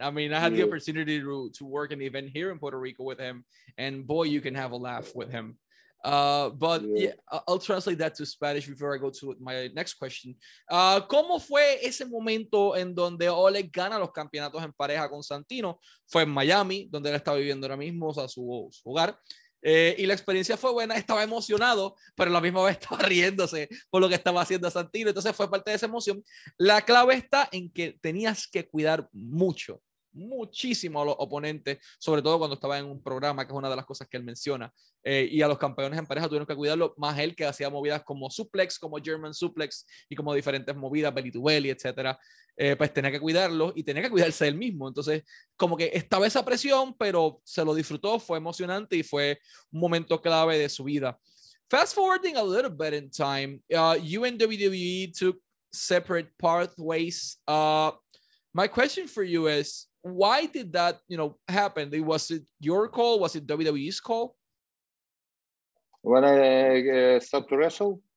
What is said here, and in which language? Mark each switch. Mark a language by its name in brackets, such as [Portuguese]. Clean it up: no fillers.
[English] I mean, I had the opportunity to work an event here in Puerto Rico with him, and boy, you can have a laugh with him. But yeah, I'll translate that to Spanish before I go to my next question. [Spanish] ¿Cómo fue ese momento en donde Oleg gana los campeonatos en pareja con Santino? Fue en Miami, donde él está viviendo ahora mismo, o sea, su hogar. Y la experiencia fue buena, estaba emocionado, pero a la misma vez estaba riéndose por lo que estaba haciendo Santino, entonces fue parte de esa emoción. La clave está en que tenías que cuidar muchísimo a los oponentes, sobre todo cuando estaba en un programa, que es una de las cosas que él menciona, y a los campeones en pareja tuvieron que cuidarlo, más él que hacía movidas como suplex, como German suplex y como diferentes movidas, belly to belly, etcétera. Pues tenía que cuidarlo y tenía que cuidarse él mismo. Entonces, como que estaba esa presión, pero se lo disfrutó, fue emocionante y fue un momento clave de su vida. [English] Fast forwarding a little bit in time, you and WWE took separate pathways. My question for you is, why did that, happen? Was it your call? Was it WWE's call? When I stopped to wrestle?